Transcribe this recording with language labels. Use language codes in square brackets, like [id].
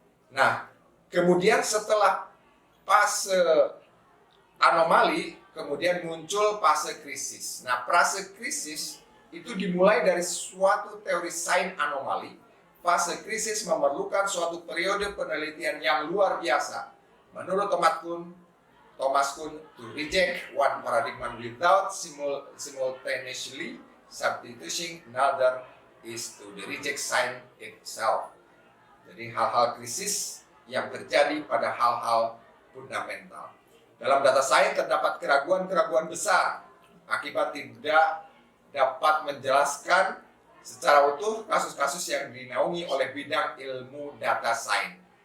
[id] Nah, kemudian setelah fase anomali, kemudian muncul fase krisis. Nah, fase krisis itu dimulai dari suatu teori sains anomali. Fase krisis memerlukan suatu periode penelitian yang luar biasa. Menurut Thomas Kuhn, [en] to reject one paradigm without simultaneously substituting another is to reject science itself. [id] Jadi hal-hal krisis yang terjadi pada hal-hal fundamental. Dalam data sains terdapat keraguan-keraguan besar akibat tidak dapat menjelaskan secara utuh kasus-kasus yang dinaungi oleh bidang ilmu data sains.